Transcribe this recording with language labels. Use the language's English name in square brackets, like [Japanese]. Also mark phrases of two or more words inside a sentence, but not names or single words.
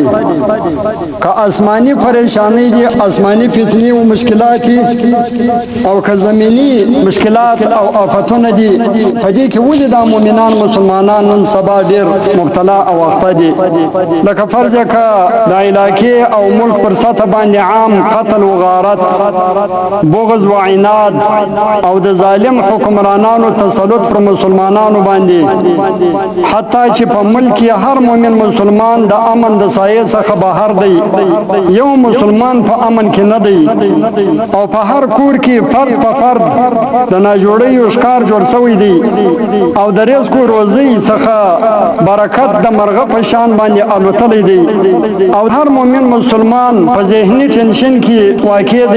[Pashto] که آسمانی پریشانی دي، آسمانی فتنې او مشکلات او که زمینی مشکلات او آفتونه دي، په دې کې ولې دا مؤمنان مسلمانان نن سبا ډېر مبتلا او اخته دي. لکه فرض که د علاقې او ملک پر سطح باندې عام قتل و غارت، بغض و عناد او د ظالم حکمرانانو تسلط پر مسلمانانو باندې، حتی چې په ملک هر مؤمن مسلمان د امن د سایې څخه بهر دی، یو مسلمان په امن کې نه دی، او په هر کور کې فرد په فرد د ناجوړۍ ښکار جوړ شوی دی، او د رزق و روزۍ څخه برکت د مرغه په شان باندې الوتلی دی، او هر مؤمن مسلمان په ذهني ټینشن کې واقع دی.